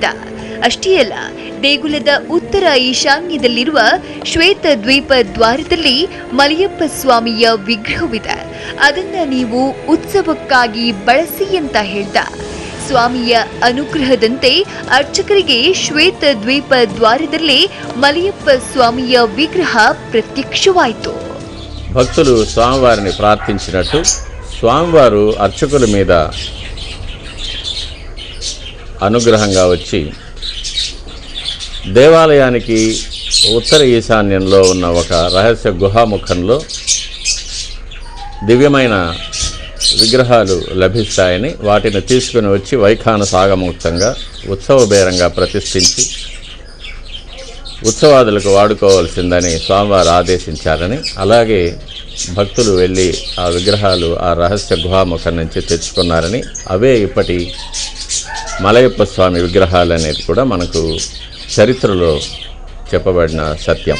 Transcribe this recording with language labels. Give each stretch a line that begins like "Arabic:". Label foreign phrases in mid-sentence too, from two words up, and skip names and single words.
Kannada: ಅಷ್ಟೇ ಅಲ್ಲ, ದೇಗುಲದ ಉತ್ತರ ಈಶಾನ್ಯದಲ್ಲಿರುವ ಶ್ವೇತ ದ್ವೀಪ ದ್ವಾರದಲ್ಲಿ ಮಲಯಪ್ಪ ಸ್ವಾಮಿಯ ವಿಗ್ರಹವಿದೆ. ಅದನ್ನ ನೀವು ಉತ್ಸವಕ್ಕಾಗಿ ಬಳಸಿ ಅಂತ ಹೇಳ್ದ. ಸ್ವಾಮಿಯ ಅನುಗ್ರಹದಂತೆ ಅರ್ಚಕರಿಗೆ ಶ್ವೇತ ದ್ವೀಪ ದ್ವಾರದಲ್ಲೇ ಮಲಯಪ್ಪ ಸ್ವಾಮಿಯ ವಿಗ್ರಹ ಪ್ರತ್ಯಕ್ಷವಾಯಿತು.
Telugu: భక్తులు స్వామివారిని ప్రార్థించినట్టు స్వామివారు అర్చకుల మీద అనుగ్రహంగా వచ్చి దేవాలయానికి ఉత్తర ఈశాన్యంలో ఉన్న ఒక రహస్య గుహాముఖంలో దివ్యమైన విగ్రహాలు లభిస్తాయని వాటిని తీసుకుని వచ్చి వైఖాన సాగముక్తంగా ఉత్సవ బేరంగా ప్రతిష్ఠించి ఉత్సవాదులకు వాడుకోవాల్సిందని స్వామివారు ఆదేశించారని, అలాగే భక్తులు వెళ్ళి ఆ విగ్రహాలు ఆ రహస్య గుహాముఖం నుంచి తెచ్చుకున్నారని, అవే ఇప్పటి మలయప్ప స్వామి విగ్రహాలు అనేది కూడా మనకు చరిత్రలో చెప్పబడిన సత్యం.